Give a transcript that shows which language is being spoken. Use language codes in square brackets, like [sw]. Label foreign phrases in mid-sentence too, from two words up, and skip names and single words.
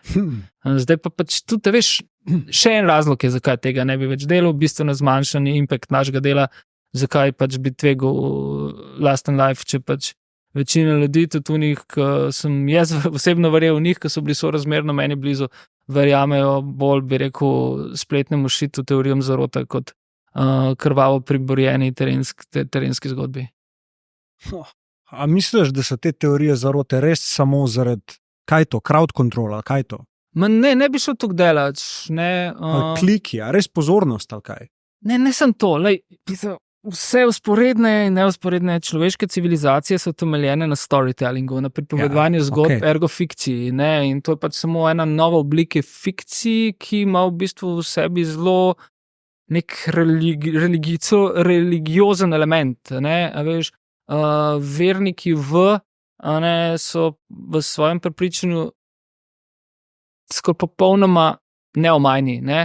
[sl] Zdaj pa pač tudi, veš, še en razlog je, zakaj tega ne bi več delal, bistveno zmanjšani impact našega dela, zakaj pač bi tvegal lasten life, če pač večina ljudi, tudi v njih, ki sem jaz osebno verjel v njih, ki so bili sorazmerno meni blizu, verjamejo bolj, bi rekel, spletnemu šitu, teorijam zarote, kot krvavo priborjeni terenski zgodbi. A misliš, da so te teorije zarote res samo zaradi, kaj to, [en] crowd control, [sl] ali kaj to? Ne bi šel tako delati, ne. Kliki, a res pozornost, ali kaj? Ne sem to, lej, vse vzporedne in neusporedne človeške civilizacije so temeljene na storytellingu, na pripovedovanju zgodb, ergo fikciji, ne, in to je pač samo ena nova oblika fikciji, ki ima v bistvu v sebi zelo nek religiozen element, ne, a veš, verniki so v svojem prepričanju skoraj popolnoma neomajni, ne.